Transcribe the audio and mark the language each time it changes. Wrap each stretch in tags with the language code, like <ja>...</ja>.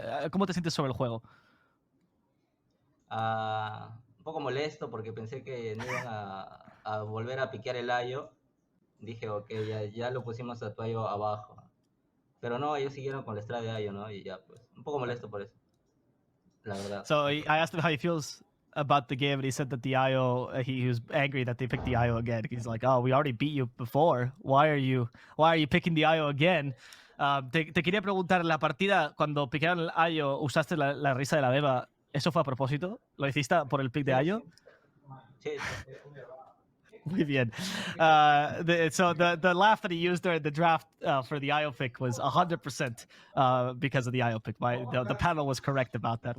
<es>¿Cómo te sientes sobre el juego? Un poco molesto porque pensé que no iban a volver a piquear el Ayo. Dije, ok, ya lo pusimos a Tuayo abajo. Pero no, ellos siguieron con la estrada de Ayo, ¿no? Y ya, pues, un poco molesto por eso. La verdad.</es> <en>So I asked him how he feels about the game, and he said that the IO, he was angry that they picked the IO again. He's like, oh, we already beat you before. Why are you picking the IO again?</en> <es>Te quería preguntar, en la partida, cuando piquearon el IO, ¿usaste la risa de la beba? ¿Eso fue a propósito? ¿Lo hiciste por el pick de IO? Sí. Muy bien.</es> <en>So the laugh that he used during the draft for the IO pick was 100% because of the IO pick. The panel was correct about that.</en>